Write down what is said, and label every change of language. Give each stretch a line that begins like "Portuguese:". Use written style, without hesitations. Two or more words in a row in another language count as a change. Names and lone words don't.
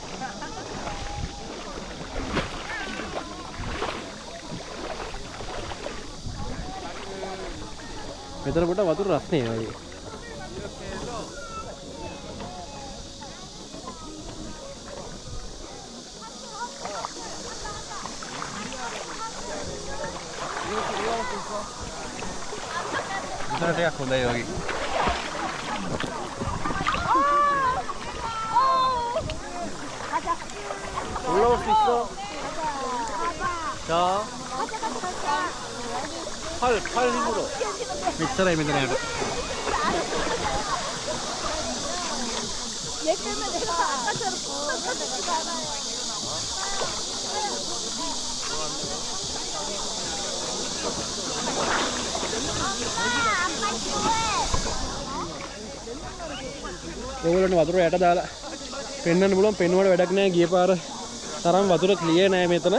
Sinhala: මෙතන පොඩ්ඩක් වතුර රස්නේ වගේ. ටිකක් හොඳයි වගේ.
Korean: 올라올 수 있어. 자. 팔 힘으로. 밑사람이 맨날 해야 돼. 얘 때문에 내가 아까처럼 걷지가 않아요.
Sinhala: ඔයගොල්ලන්ට වතුර යට දාලා පෙන්වන්න පුළුවන්. පෙන්වුවට වැඩක් නැහැ. ගිය පාර තරම් වතුර ක්ලියර් නැහැ මෙතන.